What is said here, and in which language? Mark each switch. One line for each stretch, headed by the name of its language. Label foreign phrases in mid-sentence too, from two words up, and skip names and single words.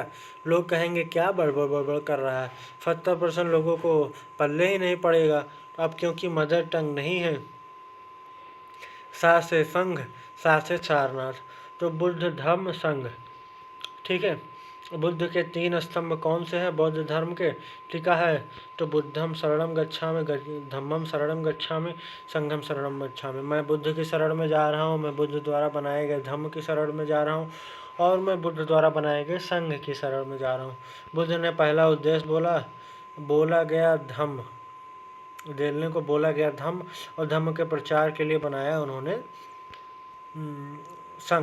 Hindi: लोग कहेंगे क्या बड़बड़ बड़बड़ कर रहा है। 70% लोगों को पल्ले ही नहीं पड़ेगा। अब क्योंकि
English: mother tongue
Hindi: नहीं है, सा से संघ, सा से सारनाथ, तो बुद्ध धम्म संघ। ठीक है। बुद्ध के 3 स्तंभ कौन से हैं बौद्ध धर्म के?
Pali: लिखा है तो बुद्धम शरणम गच्छामि, धम्मम शरणम गच्छामि, संघम शरणम गच्छामि।
Hindi: मैं बुद्ध की शरण में जा रहा हूँ, मैं बुद्ध द्वारा बनाए गए धम्म की शरण में जा रहा हूँ, और मैं बुद्ध द्वारा बनाए गए संघ की शरण में जा रहा हूँ। बुद्ध ने पहला उद्देश्य बोला गया धम्म, देने को बोला गया धम्म, और धम्म के प्रचार के लिए बनाया उन्होंने संघ।